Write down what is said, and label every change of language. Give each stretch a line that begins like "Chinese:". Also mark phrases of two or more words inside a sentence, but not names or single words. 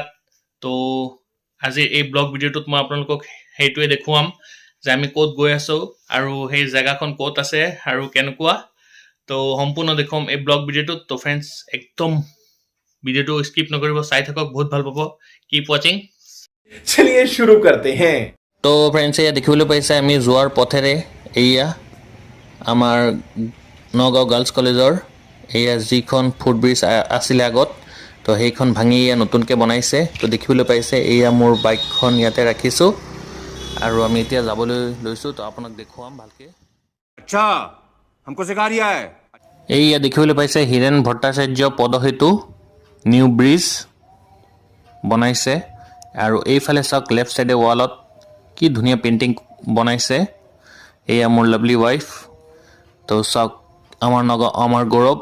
Assamese: তো আজিৰ এই
English: blog video
Assamese: মই আপোনালোকক সেইটোৱে দেখুৱাম যে আমি ক'ত গৈ আছোঁ আৰু সেই জেগাখন ক'ত আছে আৰু কেনেকুৱা। তো সম্পূৰ্ণ দেখুৱাম এই
English: blog video.
Assamese: তো ফ্ৰেণ্ডছ, একদম ভিডিঅ'টো স্কিপ নকৰিব, চাই থাকক, বহুত ভাল পাব।
English: keep watching.
Hindi: चलिए शुरू करते हैं।
Assamese: তো ফ্ৰেণ্ডছ, এয়া দেখিবলৈ পাইছে আমি যোৱাৰ পথেৰে এয়া আমাৰ নগাঁও গাৰ্লছ কলেজৰ এয়া যিখন ফুটব্ৰিজ আছিলে আগত, তো সেইখন ভাঙি এয়া নতুনকৈ বনাইছে। তো দেখিবলৈ পাইছে এয়া মোৰ বাইকখন ইয়াতে ৰাখিছোঁ আৰু আমি এতিয়া যাবলৈ লৈছোঁ। তো আপোনাক দেখুৱাম ভালকৈ।
Hindi: अच्छा हमको सिखा रिया है।
Assamese: এইয়া দেখিবলৈ পাইছে হীৰেণ ভট্টাচাৰ্য পদসেতু
English: new bridge
Assamese: বনাইছে। আৰু এইফালে চাওক,
English: left side
Assamese: ৱালত কি ধুনীয়া পেইণ্টিং বনাইছে। এয়া মোৰ
English: lovely wife.
Assamese: তো চাওক, আমাৰ নগাঁও আমাৰ গৌৰৱ।